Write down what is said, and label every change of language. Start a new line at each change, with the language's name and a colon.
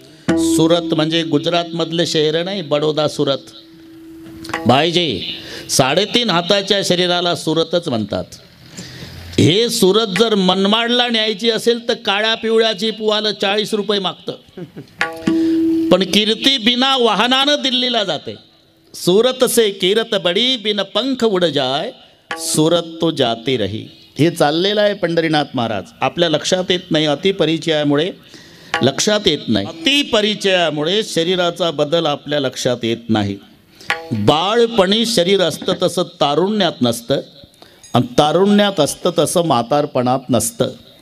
Marathi: सुरत म्हणजे गुजरातमधले शहर नाही, बडोदा सुरत. भाईजी 3.5 हाताच्या शरीराला सुरतच म्हणतात. हे सुरत जर मनमाडला न्यायची असेल तर काळ्या पिवळ्याची पुवाला 40 रुपये मागतं. पण कीर्ती बिना वाहनानं दिल्लीला जाते.
Hindi: सुरत से कीरत बडी, बिन पंख उड जाय, सुरत तो जाती रही.
Marathi: हे चाललेलं आहे पंढरीनाथ महाराज. आपल्या लक्षात येत नाही, अतिपरिचयामुळे लक्षात येत नाही. अतिपरिचयामुळे शरीराचा बदल आपल्या लक्षात येत नाही. बाळपणी शरीर असतं तसं तारुण्यात नसतं, आणि तारुण्यात असतं तसं म्हातारपणात नसतं.